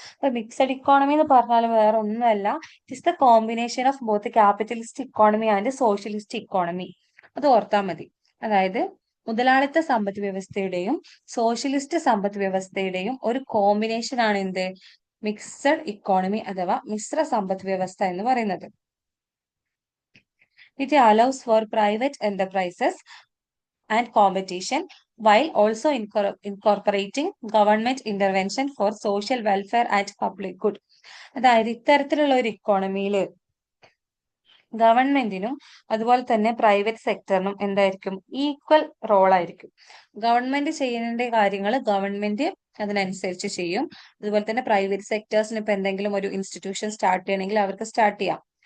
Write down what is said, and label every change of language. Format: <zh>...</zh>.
<ml>അപ്പൊ mixed economy എന്ന് പറഞ്ഞാൽ വേറെ ഒന്നുമല്ല,</ml> <en>It is the combination of both capitalist economy and socialist economy.</en> <ml>അത് ഓർത്താൽ മതി. അതായത് മുതലാളിത്ത സമ്പദ് വ്യവസ്ഥയുടെയും സോഷ്യലിസ്റ്റ് സമ്പദ് വ്യവസ്ഥയുടെയും ഒരു കോമ്പിനേഷൻ ആണ് എന്ത്? മിക്സഡ് ഇക്കോണമി അഥവാ മിശ്ര സമ്പദ് വ്യവസ്ഥ എന്ന് പറയുന്നത്.</ml> <en>It allows for private enterprises and competition while also incorporating government intervention for social welfare and public good.</en> <ml>അതായത് ഇത്തരത്തിലുള്ള ഒരു ഇക്കോണമിയിൽ ഗവൺമെന്റിനും അതുപോലെ തന്നെ പ്രൈവറ്റ് സെക്ടറിനും എന്തായിരിക്കും? ഈക്വൽ റോൾ ആയിരിക്കും. ഗവൺമെന്റ് ചെയ്യേണ്ട കാര്യങ്ങൾ ഗവൺമെന്റ് അതിനനുസരിച്ച് ചെയ്യും. അതുപോലെ തന്നെ പ്രൈവറ്റ് സെക്ടേഴ്സിന് ഇപ്പൊ എന്തെങ്കിലും ഒരു ഇൻസ്റ്റിറ്റ്യൂഷൻ സ്റ്റാർട്ട് ചെയ്യണമെങ്കിൽ അവർക്ക് സ്റ്റാർട്ട് ചെയ്യാം.</ml>